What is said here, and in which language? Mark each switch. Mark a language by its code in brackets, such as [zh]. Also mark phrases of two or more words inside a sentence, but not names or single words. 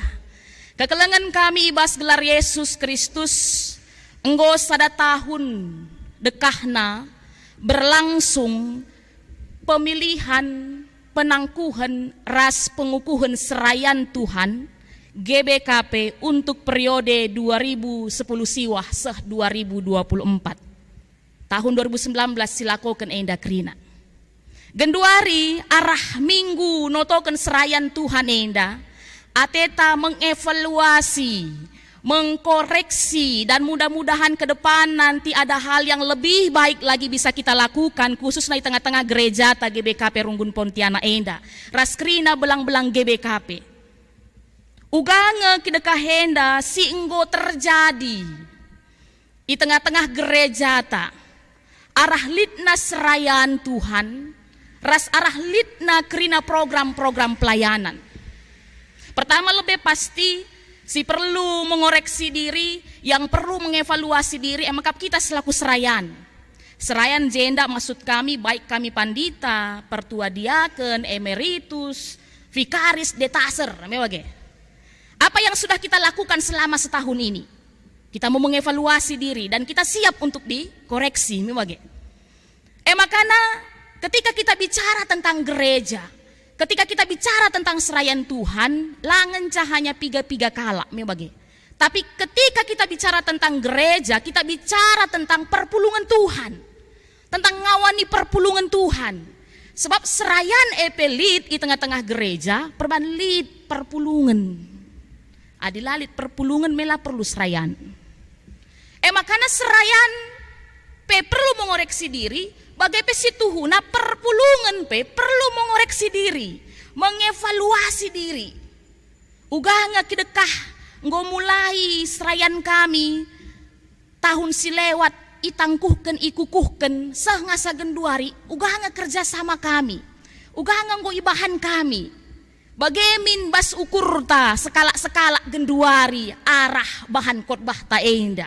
[btx] Kekelengan kami ibas gelar Yesus Kristus, enggo sada tahun dekahna berlangsung pemilihan penangkuhan ras pengukuhan serayan Tuhan GBKP untuk periode 2010 siwah seh 2024. Tahun 2019 silakoken enda krina. Genduari arah minggu notoken serayan Tuhan enda, ateta [id] mengevaluasi, mengkoreksi, dan mudah-mudahan ke depan nanti ada hal yang lebih baik lagi bisa kita lakukan, khususnya di tengah-tengah gereja ta GBKP Runggun Pontianak enda. [btx] Raskrina belang-belang GBKP. Ugange kidekah henda si enggo terjadi di tengah-tengah gereja ta arah litna serayan Tuhan, ras arah litna krina program-program pelayanan. [id] Pertama lebih pasti si perlu mengoreksi diri, yang perlu mengevaluasi diri emakap kita selaku serayan. [btx] Serayan jenda maksud kami baik kami pandita, pertua diaken, emeritus, vikaris, detaser, mewage. [id] Apa yang sudah kita lakukan selama setahun ini? Kita mau mengevaluasi diri dan kita siap untuk dikoreksi. Makanya ketika kita bicara tentang gereja, ketika kita bicara tentang serayan Tuhan, [btx] langen cahanya piga-piga kala. [id] Tapi ketika kita bicara tentang gereja, kita bicara tentang perpulungan Tuhan, tentang [btx] ngawani perpulungan Tuhan. Sebab serayan epelit di tengah-tengah gereja, perbanlit perpulungan. Adilalit perpulungan mela perlu serayan. [id] Makanya serayan perlu mengoreksi diri, [btx] bagai pesituhuna perpulungan [id] perlu mengoreksi diri, mengevaluasi diri. [btx] Uganga kidekah nggo mulai serayan kami tahun si lewat itangkuhken ikukuhken seh ngasa genduari, uganga kerja sama kami, uganga nggo ibahan kami. Bagemin bas ukurta sekala genduari arah bahan khotbah ta enda.